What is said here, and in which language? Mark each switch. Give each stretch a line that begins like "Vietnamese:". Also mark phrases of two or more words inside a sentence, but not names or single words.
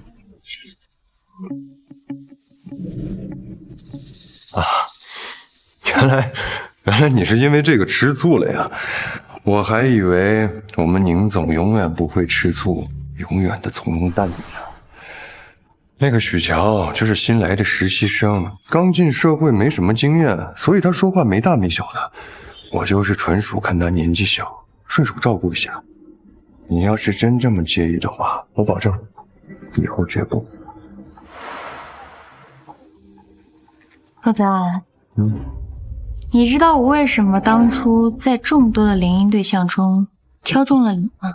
Chinese: 啊，原来你是因为这个吃醋了呀？我还以为我们宁总永遠不會吃醋，永遠的從容淡定呢。那個許喬就是新來的實習生，剛進社會沒什麼經驗，所以他說話沒大沒小的。我就是純屬看他年紀小，順手照顧一下。你要是真這麼介意的話，我保證以後絕不。賀子安，你知道我為什麼當初在眾多的聯姻對象中挑中了你嗎？